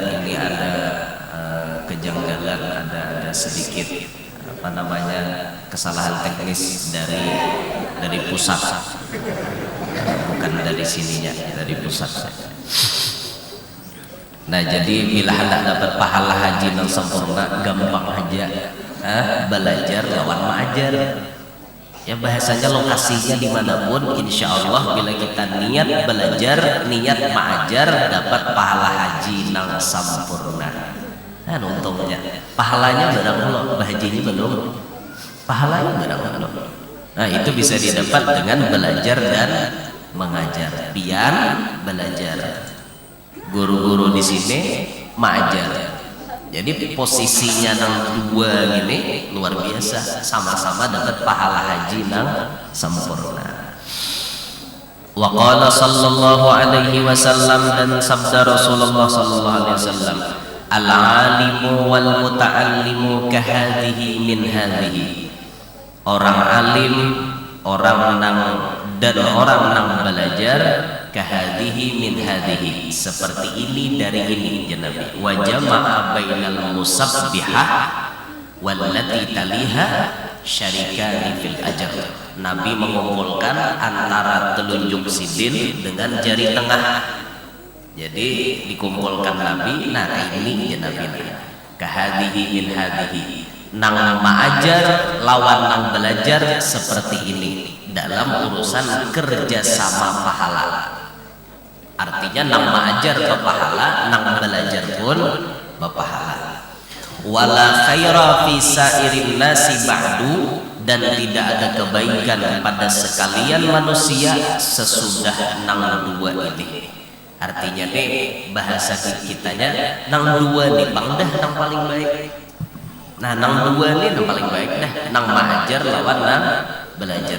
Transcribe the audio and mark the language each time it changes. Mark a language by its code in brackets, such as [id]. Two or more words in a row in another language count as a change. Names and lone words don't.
[id] Ini ada kejanggalan, ada sedikit kesalahan teknis dari pusat, bukan dari sininya, dari pusat. [bjn] Nah jadi bila hendak dapat pahala haji yang sempurna gampang aja, belajar lawan mengajar. Ya bahasanya lokasinya dimanapun, insya Allah bila kita niat belajar, niat mengajar, dapat pahala haji nang sempurna. Nah untungnya pahalanya barang lo, hajinya belum, pahalanya barang lo. [id] Nah itu bisa didapat dengan belajar dan mengajar. [bjn] Pian belajar, guru-guru di sini mengajar. Jadi posisinya nang dua gini luar biasa, sama-sama dapat pahala haji nang sempurna. [ar] وقال صلى الله عليه وسلم, [id] dan sabda Rasulullah [ar] صلى الله عليه وسلم، العالم والمتعلم كهذه من هذه. [bjn] Orang alim, orang nang belajar, [ar] كهذه من هذه, [id] seperti ini dari ini ya Nabi. [ar] وجمع بين المسبحة والتي تليها شريكان في الأجر. [bjn] Nabi mengumpulkan antara telunjuk sidin dengan jari tengah. [id] Jadi dikumpulkan Nabi. Nah ini ya Nabi, [ar] كهذه من هذه, [bjn] nang ma'ajar lawan nang belajar seperti ini dalam urusan kerjasama pahala. Artinya nang mengajar berpahala, nang belajar pun berpahala. [ar] ولا خير في سائر الناس بعد, [bjn] dan tidak ada kebaikan pada sekalian manusia sesudah nang dua ini. Artinya nih bahasa kitanya nang dua nih bang dah nang paling baik. Nah nang dua nih nang paling baik dah, nang mengajar lawan nang belajar.